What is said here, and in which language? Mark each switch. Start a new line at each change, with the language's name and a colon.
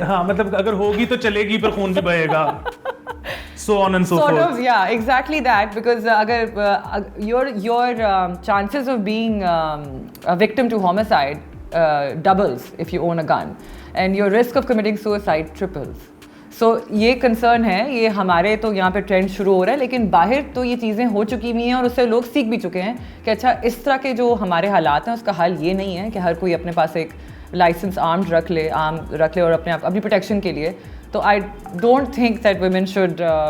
Urdu: ہاں مطلب اگر ہوگی تو چلے گی, پر خون بھی بہے گا.
English: so on and so sort forth. of, yeah, exactly that, because your chances of being a victim to homicide doubles if you own a gun, and your risk of committing suicide triples.
Urdu: So یہ concern ہے, یہ ہمارے تو یہاں پہ trend شروع ہو رہا ہے, لیکن باہر تو یہ چیزیں ہو چکی ہوئی ہیں اور اس سے لوگ سیکھ بھی چکے ہیں کہ اچھا اس طرح کے جو ہمارے حالات ہیں اس کا حل یہ نہیں ہے کہ ہر کوئی اپنے پاس ایک لائسنس آرمڈ رکھ لے اور اپنی پروٹیکشن کے لیے.
English: تو I don't think that women should.